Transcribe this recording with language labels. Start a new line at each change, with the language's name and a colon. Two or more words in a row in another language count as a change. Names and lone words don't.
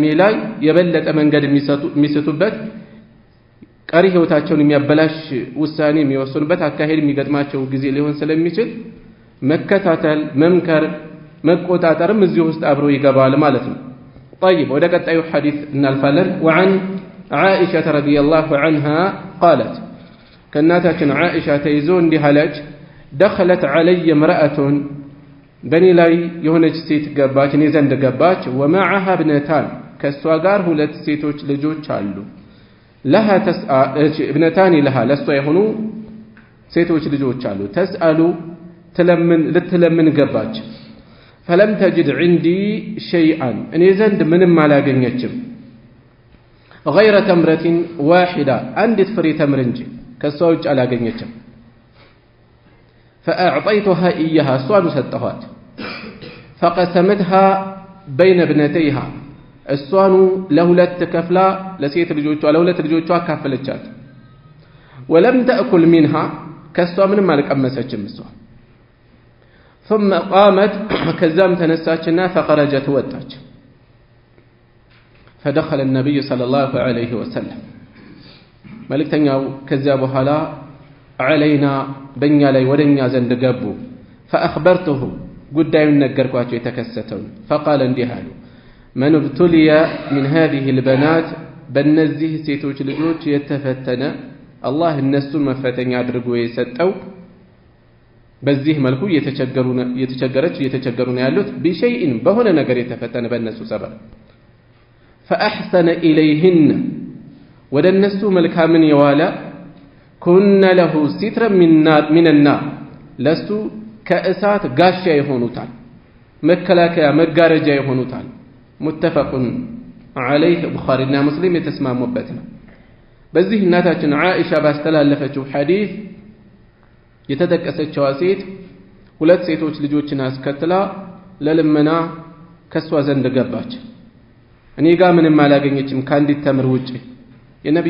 Amharic: ላይ የበለጠ መንገድ የሚስቱበት ቀሪ ህይወታቸውን የሚያበላሽ ውሳኔ የሚወስኑበት አካሄድ የሚገጥማቸው ጊዜ ሊሆን ስለሚችል መከታተል፣ መምከር፣ መቆጣጠርም እዚህ ውስጥ አብሮ ይገባል ማለት ነው። طيب ወደ ቀጣዩ ሐዲስ እናልፋለን።
Arabic: وعن عائشة رضي الله عنها قالت
Amharic: ከእናታችን ዓኢሻ ተይዞ እንዲህ አለች
Arabic: دخلت علي امرأة
Amharic: በኔ ላይ የሆነች ሴት ገባች፣ እኔ ዘንድ ገባች።
Arabic: ومعها ابنتان
Amharic: ከሷ ጋር ሁለት ሴቶች ልጆች አሉ።
Arabic: لها ابنتان لها
Amharic: ለሷ የሆኑ ሴቶች ልጆች አሉ። تسأل ልትለምን ገባች።
Arabic: فلم تجد عندي شيئا
Amharic: እኔ ዘንድ ምንም አላገኘችም።
Arabic: غير تمرة واحدة
Amharic: አንዲት ፍሬ ተምር እንጂ ከሷ ውጭ አላገኘችም።
Arabic: فأعطيتها إياها
Amharic: እሷን ሰጠኋት።
Arabic: فقسمتها بين ابنتيها
Amharic: እሷኑ ለሁለት ከፍላ ለሴት ልጆቿ ለሁለት ልጆቿ አካፈለቻት።
Arabic: ولم تأكل منها
Amharic: ከሷ ምንም አልቀመሰችም እሷ።
Arabic: ثم قامت
Amharic: ከዛም ተነሳችና فخرجت ወጣች።
Arabic: فدخل النبي صلى الله عليه وسلم
Amharic: መልእክተኛው ከዚያ በኋላ علينا በእኛ ላይ ወደኛ ዘንድ ገቡ። فأخبرته ጉዳዩን ነገርኳቸው የተከሰተውን። فقال እንዲህ አሉ
Arabic: من ابتلي من هذه البنات
Amharic: በእነዚህ ሴቶች ልጆች የተፈተነ አላህ እነሱን መፈተኛ አድርጎ የሰጠው በዚህ መልኩ እየተቸገሩ ነው ያሉት بشيء በሆነ ነገር የተፈተነ በእነሱ ሰበብ
Arabic: فأحسن إليهن
Amharic: ወደ እነሱ መልካምን የዋለ
Arabic: كن له سترا من النار
Amharic: ለሱ ከእሳት ጋሻ ይሆኑታል፣ መከላከያ መጋረጃ ይሆኑታል።
Arabic: متفق عليه
Amharic: ቡኻሪና ሙስሊም የተስማሙበት ነው። በዚህ እናታችን ዓኢሻ ባስተላለፈችው ሐዲስ የተጠቀሰችው ሴት ሁለት ሴቶች ልጆችን አስከትላ ለልመና ከሷ ዘንድ ገባች። እኔ ጋር ምንም አላገኘችም ከአንዲት ተምር ውጪ። የነብዩ